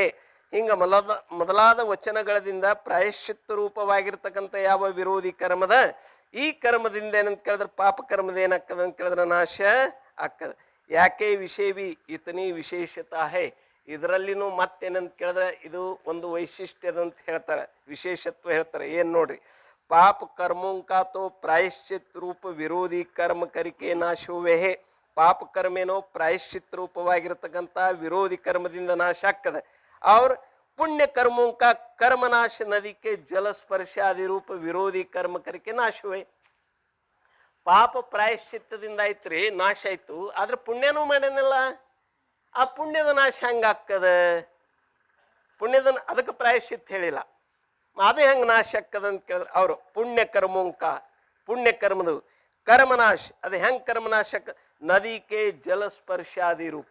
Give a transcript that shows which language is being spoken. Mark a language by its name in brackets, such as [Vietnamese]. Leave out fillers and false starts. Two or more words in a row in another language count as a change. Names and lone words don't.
[Kannada] ಹಿಂಗೆ ಮೊದಲಾದ ವಚನಗಳಿಂದ ಪ್ರಾಯಶ್ಚಿತ್ತ ರೂಪವಾಗಿರ್ತಕ್ಕಂಥ ಯಾವ ವಿರೋಧಿ ಕರ್ಮದ, ಈ ಕರ್ಮದಿಂದ ಏನಂತ ಕೇಳಿದ್ರೆ ಪಾಪ ಕರ್ಮದ ಏನಾಗ್ತದೆ ಅಂತ ಕೇಳಿದ್ರೆ ನಾಶ ಆಗ್ತದೆ. [Hindi] याके विषय भी इतनी विशेषता है. [Kannada] ಇದರಲ್ಲಿನೂ ಮತ್ತೇನಂತ ಕೇಳಿದ್ರೆ ಇದು ಒಂದು ವೈಶಿಷ್ಟ್ಯದಂತ ಹೇಳ್ತಾರೆ, ವಿಶೇಷತ್ವ ಹೇಳ್ತಾರೆ. ಏನು ನೋಡ್ರಿ, [Hindi] पाप कर्मों का तो प्रायश्चित रूप विरोधी कर्म करके नाश हुए है. [Kannada] ಪಾಪ ಕರ್ಮೇನೋ ಪ್ರಾಯಶ್ಚಿತ್ ರೂಪವಾಗಿರತಕ್ಕಂಥ ವಿರೋಧಿ ಕರ್ಮದಿಂದ ನಾಶ ಆಗ್ತದೆ. [Hindi] और पुण्य कर्मों का कर्मनाश नदी के जल स्पर्श आदि रूप विरोधी कर्म करके नाश हुए. [Kannada] ಪಾಪ ಪ್ರಾಯಶ್ಚಿತ್ತದಿಂದ ಐತ್ರಿ, ನಾಶ ಆಯ್ತು. ಆದ್ರೆ ಪುಣ್ಯನೂ ಮಾಡೇನಿಲ್ಲ. ಆ ಪುಣ್ಯದ ನಾಶ ಹೆಂಗಾಗ್ತದೆ? ಪುಣ್ಯದ ಅದಕ್ಕೆ ಪ್ರಾಯಶ್ಚಿತ್ತ ಹೇಳಿಲ್ಲ. ಅದೇ ಹೆಂಗೆ ನಾಶ ಆಗ್ತದಂತ ಕೇಳಿದ್ರೆ ಅವರು [Hindi] पुण्य कर्मों का, [Kannada] ಪುಣ್ಯ ಕರ್ಮದು ಕರ್ಮನಾಶ ಅದು ಹೆಂಗೆ [Hindi] कर्मनाश नदी के जलस्पर्शादि रूप.